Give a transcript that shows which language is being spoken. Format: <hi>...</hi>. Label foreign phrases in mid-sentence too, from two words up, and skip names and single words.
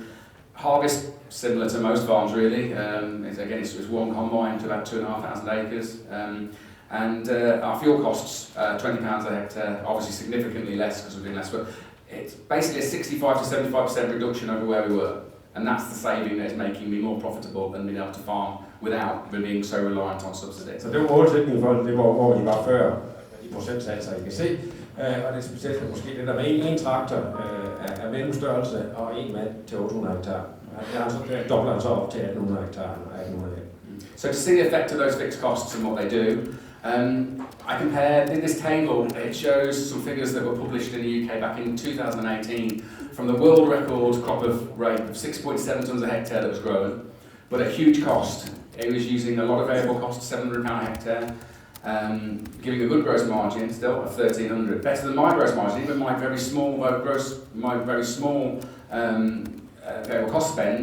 <en>Harvest, similar to most farms really, it's one combine to about 2,500 acres. And our fuel costs, £20 a hectare, obviously significantly less because we're doing less, but it's basically a 65 to 75% reduction over where we were. And that's the saving that is making me more profitable and being able to farm without being so reliant on subsidies.</en> <da>Så det var målsætningen for det, hvor I var før i procentsatser, I kan se. Og det er specielt måske det der med en traktor af mellemstørrelse og en mand til 800 hektar. Det dobbler han så op til 1800 hektar og 1800 hektar.</da> <en>So to see the effect of those fixed costs and what they do, I compared, in this table, it shows some figures that were published in the UK back in 2018 from the world record crop of rate of 6.7 tonnes a hectare that was grown, but at huge cost. It was using a lot of variable costs, £700 a hectare, giving a good gross margin still of 1,300, better than my gross margin, even my very small variable cost spend.</en>